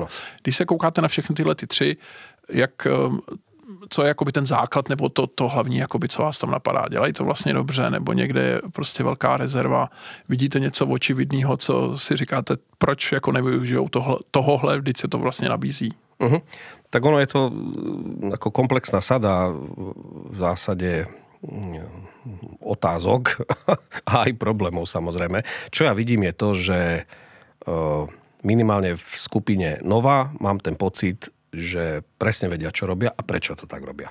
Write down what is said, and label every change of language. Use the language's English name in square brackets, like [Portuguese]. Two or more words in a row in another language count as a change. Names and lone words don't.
[Czech] Když se koukáte na všechny tyhle ty tři, co je jakoby ten základ, nebo to hlavní, jakoby, co vás tam napadá. Dělají to vlastně dobře, nebo někde je prostě velká rezerva. Vidíte něco očividného, co si říkáte, proč jako nevyužijou tohohle, vždyť se to vlastně nabízí. [Slovak] Tak ono je to ako komplexná sada v zásade otázok a aj problémov samozrejme. Čo ja vidím je to, že minimálne v skupine Nova mám ten pocit, že presne vedia, čo robia a prečo to tak robia.